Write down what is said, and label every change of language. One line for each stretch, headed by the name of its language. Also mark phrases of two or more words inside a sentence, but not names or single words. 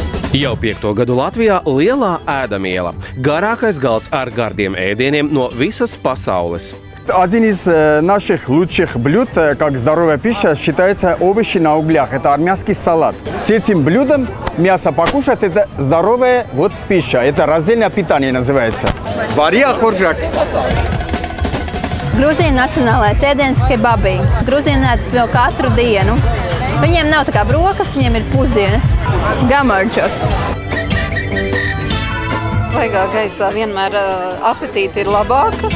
Latvian: Jau 5. gadu Latvijā lielā ēdamiela. Garākais galds ar gardiem ēdieniem no visas pasaules.
Russian: Один из наших лучших блюд, как здоровая пища, считается овощи на углях. Это армянский салат. С этим блюдом мясо покушать – это здоровая пища. Это раздельное питание называется. Варья хоржак.
Latvian: Grūzīņu nacionālais ēdiens kebabi. Grūzīņi ēd to katru dienu. Viņiem nav tā kā brokas, viņiem ir pusdienas.
Georgian: Gamardžos.
Latvian: Svaigā gaisā vienmēr apetīte ir labāka.